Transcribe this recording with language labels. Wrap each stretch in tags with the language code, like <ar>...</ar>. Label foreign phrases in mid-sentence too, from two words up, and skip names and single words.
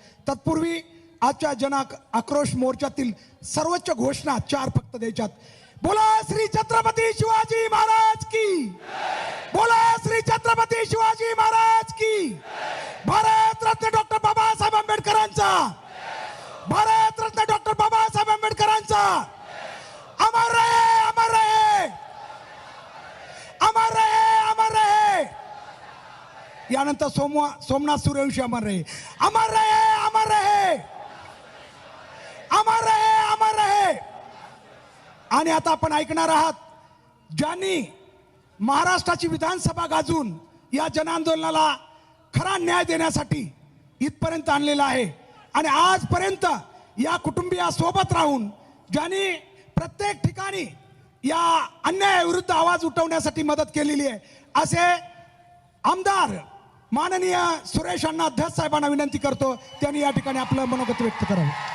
<mr>तत्पूर्वी आजच्या आक्रोश मोर्चातील सर्वोच्च घोषणा 4 फक्त द्यायच्यात. बोला श्री छत्रपती शिवाजी महाराज की, बोला श्री छत्रपती शिवाजी महाराज की. भारत रत्न डॉक्टर बाबासाहेब आंबेडकरांचा, भारत रत्न डॉक्टर बाबासाहेब आंबेडकरांचा</mr> <hi>अमर रहे, अमर रहे, अमर रहे, अमर रहे. यानंतर सोमनाथ सूर्यवंशी अमर रहे, अमर रहे, अमर रहे, अमर रहे, अमर रहे.</hi> <mr>आणि आता आपण ऐकणार आहात ज्यांनी महाराष्ट्राची विधानसभा गाजून या जनआंदोलनाला खरा न्याय देण्यासाठी इथपर्यंत आणलेला आहे. आणि आजपर्यंत या कुटुंबियासोबत राहून ज्यांनी प्रत्येक ठिकाणी या अन्यायाविरुद्ध आवाज उठवण्यासाठी मदत केलेली आहे, असे आमदार माननीय सुरेश अण्णा धस साहेबांना विनंती करतो त्यांनी या ठिकाणी आपलं मनोगत व्यक्त करावं.</mr>